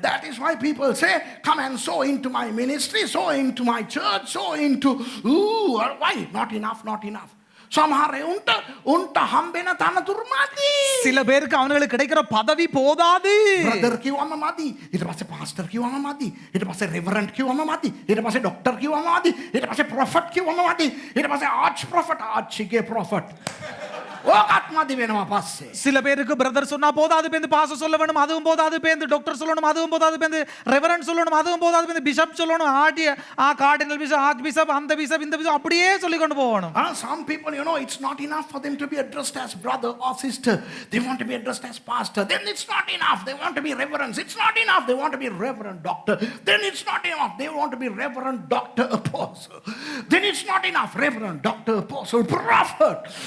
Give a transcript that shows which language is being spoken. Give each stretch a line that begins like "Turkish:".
English: That is why people say come and sow into my ministry, sow into my church, sow into why not enough.
Sinhala: සමහර උන්ට හම්බෙන තනතුරු මදි.
Tamil: சில பேருக்கு அவங்களுக்கு கிடைக்கிற பதவி போதாது.
Sinhala: බ්‍රදර් කිව්වම මදි. ඊට පස්සේ පාස්ටර් කිව්වම මදි. ඊට පස්සේ රෙවරන්ට් කිව්වම මදි. ඊට පස්සේ ඩොක්ටර් කිව්වම මදි. ඊට පස්සේ ප්‍රොෆට් කිව්වම මදි. ඊට පස්සේ ආච්චිගේ ප්‍රොෆට්. ඕකත් මදි වෙනවා පස්සේ.
Tamil: சில பேருக்கு பிரதர் சொன்னா போதாது, பேந்து பாஸ்டர் சொல்ல வேணும் அதுவும் போதாது, பேந்து டாக்டர் சொல்லணும் அதுவும் போதாது, பேந்து ரெவரண்ட் சொல்லணும் அதுவும் போதாது, பேந்து பிஷப் சொல்லணும் கார்டினல் பிஷப், ஆர்ச் பிஷப், அந்த பிஷப் இந்த பிஷப் அப்படியே சொல்லி கொண்டு போகணும்.
English: Some people, it's not enough for them to be addressed as brother or sister. They want to be addressed as pastor. Then it's not enough. They want to be reverend. It's not enough. They want to be reverend doctor. Then it's not enough. They want to be reverend doctor apostle. Then it's not enough. Reverend doctor apostle prophet.